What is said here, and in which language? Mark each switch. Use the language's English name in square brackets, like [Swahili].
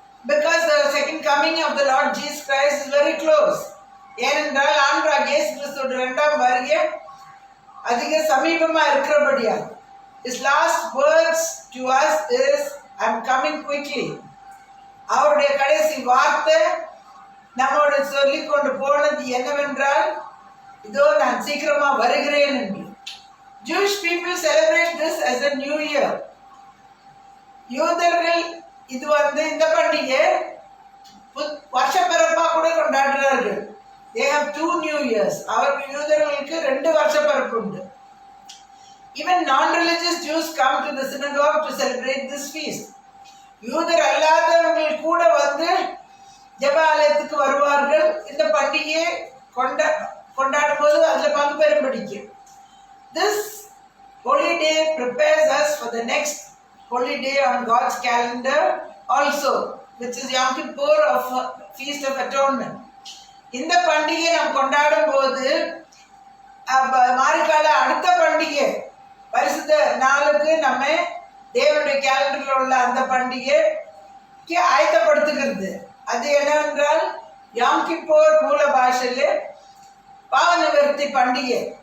[English] Because the second coming of the Lord Jesus Christ is very close. [Tamil] ஏனென்றால் ஆண்டவராகிய இயேசு கிறிஸ்துவோட 2ஆம் வருகை அதிக சமீபமா இருக்கிறபடியா. [English] His last words to us is, I am coming quickly. [Tamil] அவருடைய கடைசி வார்த்தை நம்மோட சொல்லி கொண்டு போனது என்னவென்றால், இதோ நான் சீக்கிரமா வருகிறேன் என்று. [English] Jewish people celebrate this as a new year. [Tamil] யூதர்கள் இது வந்து இந்த பண்டிகை வருஷ பிறப்பா கூட கொண்டாடுறார்கள். [English] They have 2 new years. [Tamil] அவர்கள் யூதர்களுக்கு 2 வருஷ பிறப்பு உண்டு. [English] Even non-religious Jews come to the synagogue to celebrate this feast. [Tamil] யூதர் அல்லாதவர்கள் கூட வந்து ஜெப ஆலயத்துக்கு வருவார்கள். இந்த பண்டிகையை கொண்டாடும் போது அதில் பங்கு பெறும்படிக்கு. [English] This holy day prepares us for the next holy day on God's calendar also, which is Yom Kippur of Feast of Atonement. [Tamil] இந்த பண்டிகையை நாம் கொண்டாடும் போது மாரிக்கால அடுத்த பண்டிகை பரிசுத்த நாளுக்கு நம்ம தேவனுடைய கேலண்டரில் உள்ள அந்த பண்டிகைக்கு ஆயத்தப்படுத்துகிறது. அது என்னவென்றால் யாம் கிப்போர் மூல பாஷையில் பாவ நிவர்த்தி பண்டிகை.